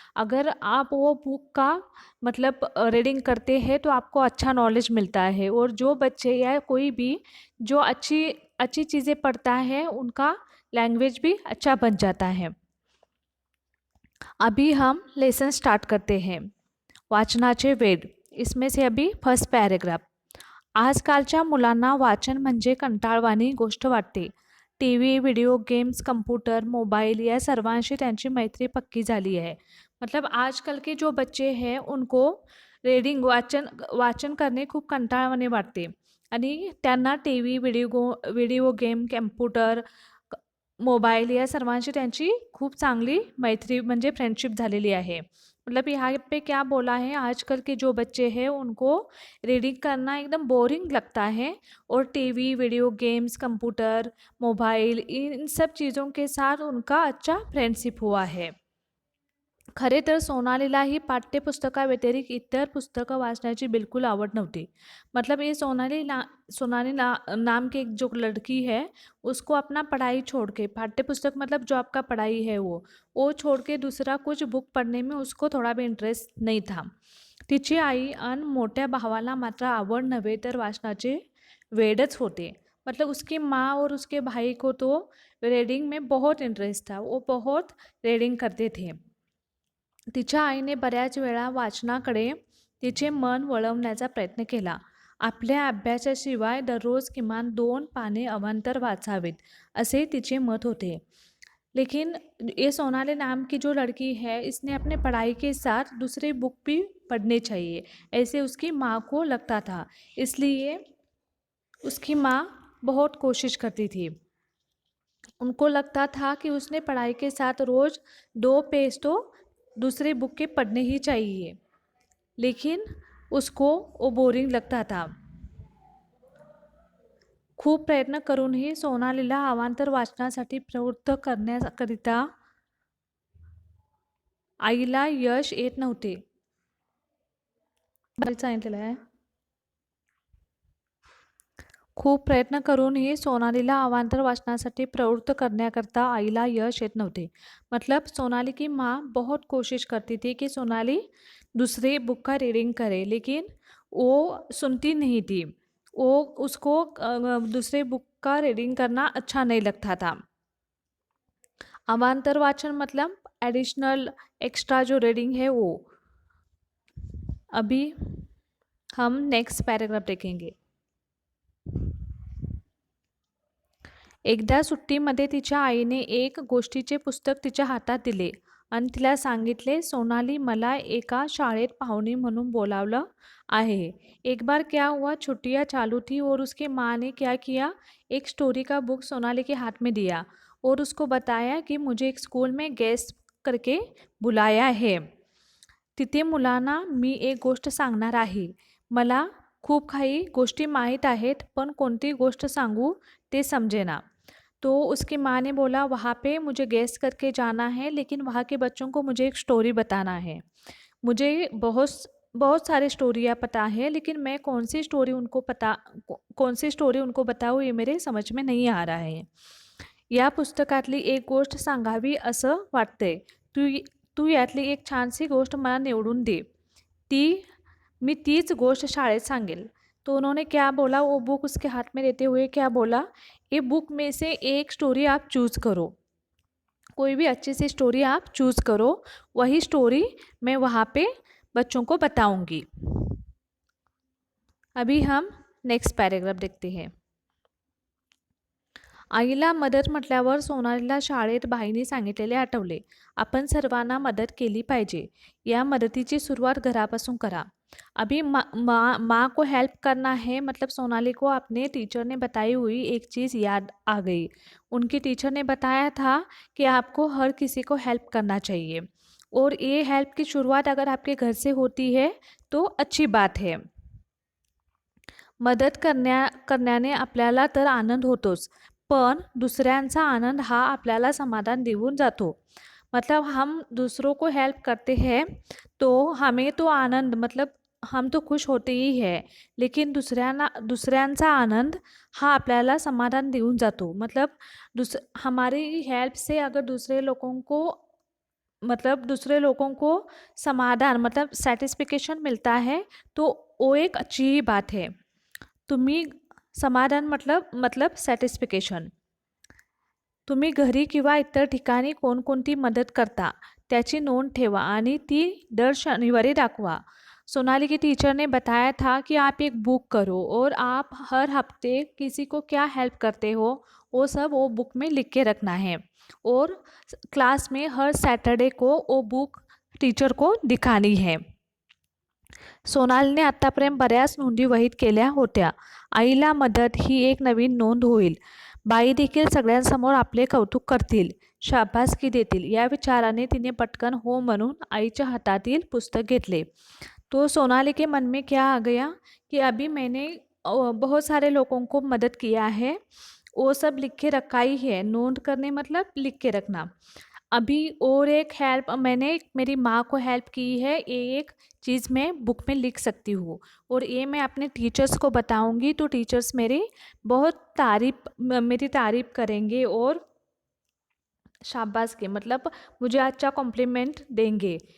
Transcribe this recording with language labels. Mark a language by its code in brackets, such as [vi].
[hi] अगर आप वो बुक का मतलब रीडिंग करते हैं तो आपको अच्छा नॉलेज मिलता है। और जो बच्चे या कोई भी जो अच्छी अच्छी चीज़ें पढ़ता है उनका लैंग्वेज भी अच्छा बन जाता है। अभी हम लेसन स्टार्ट करते हैं। [mr] वाचनाचे वेड। [hi] इसमें से अभी फर्स्ट पॅरेग्राफ। [mr] आजकालच्या मुलांना वाचन म्हणजे कंटाळवाणी गोष्ट वाटते। TV, video games, computer, mobile या सर्वांशी त्यांची मैत्री पक्की झाली है। [hi] मतलब आजकल के जो बच्चे हैं उनको रीडिंग [mr] वाचन करणे खूप कंटाळवाणे वाटते। आणि त्यांना TV, video game, computer, mobile या सर्वांशी त्यांची खूप चांगली मैत्री म्हणजे फ्रेंडशिप झालेली आहे। [hi] मतलब यहाँ पे क्या बोला है, आजकल के जो बच्चे हैं उनको रीडिंग करना एकदम बोरिंग लगता है। और TV, video games, computer, mobile इन सब चीज़ों के साथ उनका अच्छा फ्रेंडशिप हुआ है। [mr] खरे तर सोनालीला ही पाठ्यपुस्तकाव्यतिरिक्त इतर पुस्तकं वाचण्याची बिल्कुल आवड नव्हती। [hi] मतलब ये सोनाली नाम की एक जो लड़की है, उसको अपना पढ़ाई छोड़ के पाठ्यपुस्तक मतलब जो आपका पढ़ाई है वो छोड़ के दूसरा कुछ बुक पढ़ने में उसको थोड़ा भी इंटरेस्ट नहीं था। [mr] तिची आई आणि मोठ्या भावाला मात्र आवड नव्हे तर वाचनाचे वेडच होते। [hi] मतलब उसकी माँ और उसके भाई को तो रीडिंग में बहुत इंटरेस्ट था, वो बहुत रीडिंग करते थे। [mr] तिच्या आईने बऱ्याच वेळा वाचनाकडे तिचे मन वळवण्याचा प्रयत्न केला। आपल्या अभ्यासाशिवाय दररोज किमान 2 पाने अवांतर वाचावेत, असे तिचे मत होते। [hi] लेकिन ये सोनाली नाम की जो लड़की है, इसने अपने पढ़ाई के साथ दूसरे बुक भी पढ़ने चाहिए, ऐसे उसकी माँ को लगता था। इसलिए उसकी माँ बहुत कोशिश करती थी। उनको लगता था कि उसने पढ़ाई के साथ रोज़ 2 पेज तो दूसरे बुक के पढ़ने ही चाहिए, लेकिन उसको वो बोरिंग लगता था। [mr] खूप प्रयत्न करूनही सोनालीला अवांतर वाचनासाठी प्रवृत्त करण्याकरिता आईला यश येत नव्हते। सांगितलेलं आहे। खूप प्रयत्न करूनही सोनालीला अवांतर वाचनासाठी प्रवृत्त करण्याकरता आईला यश येत नव्हते। [hi] मतलब सोनाली की माँ बहुत कोशिश करती थी कि सोनाली दूसरे बुक का रीडिंग करे, लेकिन वो सुनती नहीं थी। वो उसको दूसरे बुक का रीडिंग करना अच्छा नहीं लगता था। अवांतर वाचन मतलब एडिशनल एक्स्ट्रा जो रीडिंग है वो। अभी हम नेक्स्ट पॅरेग्राफ देखेंगे. [mr] एकदा सुट्टीमध्ये तिच्या आईने एक गोष्टीचे पुस्तक तिच्या हातात दिले आणि तिला सांगितले, सोनाली, मला एका शाळेत पाहुणी म्हणून बोलावलं आहे. [hi] एक बार क्या हुआ, छुट्टियां चालू थी और उसकी माँ ने क्या किया, एक स्टोरी का बुक सोनाली के हाथ में दिया और उसको बताया कि मुझे एक स्कूल में गेस्ट करके बुलाया है. [mr] तिथे मुलांना मी एक गोष्ट सांगणार आहे. मला खूप काही गोष्टी माहीत आहेत, पण कोणती गोष्ट सांगू ते समजेना. [hi] तो उसकी माँ ने बोला, वहाँ पे मुझे गेस्ट करके जाना है, लेकिन वहाँ के बच्चों को मुझे एक स्टोरी बताना है. मुझे बहुत बहुत सारी स्टोरियाँ पता है, लेकिन मैं कौन सी स्टोरी उनको बताऊँ ये मेरे समझ में नहीं आ रहा है. [mr] या पुस्तकातली एक गोष्ट सांगावी असं वाटतंय. तू तू यातली एक छानसी गोष्ट मला निवडून दे. मी तीच गोष्ट शाळेत सांगेल. [hi] तो उन्होंने क्या बोला, वो बुक उसके हाथ में देते हुए क्या बोला, ये बुक में से एक स्टोरी आप चूज़ करो. कोई भी अच्छी सी स्टोरी आप चूज़ करो, वही स्टोरी मैं वहाँ पे बच्चों को बताऊंगी. अभी हम नेक्स्ट पॅरेग्राफ देखते हैं. [mr] आईला मदत म्हटल्यावर सोनालीला शाळेत बाईंनी सांगितलेले आठवले. आपण सर्वांना मदत केली पाहिजे. या मदतीची सुरुवात घरापासून करा. [hi] अभी माँ को हेल्प करना है, मतलब सोनाली को अपने टीचर ने बताई हुई एक चीज़ याद आ गई. उनकी टीचर ने बताया था कि आपको हर किसी को हेल्प करना चाहिए और ये हेल्प की शुरुआत अगर आपके घर से होती है तो अच्छी बात है. [mr] मदत करण्याने आपल्याला तर आनंद होतोच, पण दूसऱ्यांचा आनंद हा आपल्याला समाधान देऊन जातो. [hi] मतलब हम दूसरों को हेल्प करते हैं तो हमें तो आनंद, मतलब हम तो खुश होते ही है, लेकिन [mr] दुसऱ्यांचा आनंद हा आपल्याला समाधान देऊन जातो. [hi] मतलब हमारी हेल्प से अगर दूसरे लोगों को समाधान, मतलब सैटिस्फिकेशन मिलता है, तो वो एक अच्छी ही बात है. [mr] तुम्ही समाधान मतलब सॅटिस्फिकेशन. तुम्ही घरी किंवा इतर ठिकाणी कोणकोणती मदत करता त्याची नोंद ठेवा आणि ती दर शनिवारी दाखवा. [hi] सोनाली की टीचर ने बताया था कि आप एक बुक करो और आप हर हफ्ते किसी को क्या हेल्प करते हो वो सब वो बुक में लिख के रखना है और क्लास में हर सैटरडे को वो बुक टीचर को दिखानी है. [mr] सोनालीने आत्तापर्यंत बऱ्याच नोंदी वहीत केल्या होत्या. आईला मदत ही एक नवीन नोंद होईल. बाई देखील सगळ्यांसमोर आपले कौतुक करतील, शाबासकी देतील. या विचाराने तिने पटकन हो म्हणून आईच्या हातातील पुस्तक घेतले. [hi] तो सोनाली के मन में क्या आ गया कि अभी मैंने बहुत सारे लोगों को मदद किया है, वो सब लिख के रखा ही है. नोंद करने मतलब लिख के रखना. अभी और एक हेल्प मैंने मेरी माँ को हेल्प की है, ये एक चीज़ मैं बुक में लिख सकती हूँ और ये मैं अपने टीचर्स को बताऊँगी तो टीचर्स मेरी तारीफ़ करेंगे और शाबाश के, मतलब मुझे अच्छा कॉम्प्लीमेंट देंगे.